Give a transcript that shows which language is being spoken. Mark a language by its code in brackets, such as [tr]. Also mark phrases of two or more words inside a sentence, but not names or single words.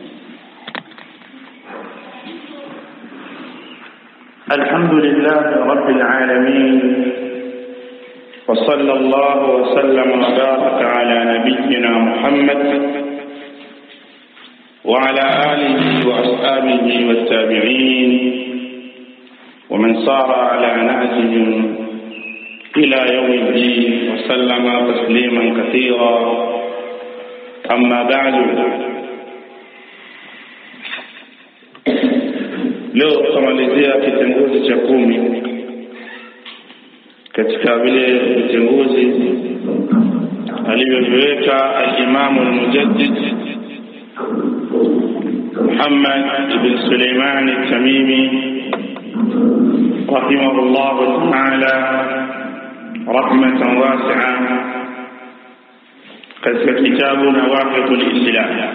[ar] الحمد لله رب العالمين، وصلى الله وسلم وبارك على نبينا محمد وعلى آله وأصحابه والتابعين ومن صار على نهجهم إلى يوم الدين وسلم تسليما كثيرا. أما بعد، [sw] leo tutamalizia kitenguzi cha 10 katika vile vitenguzi alivyoviweka al-Imam al-Mujaddid Muhammad ibn Sulaiman al-Tamimi [ar] رحمه الله تعالى رحمة واسعة [sw] katika kitabu Nawaqidul Islam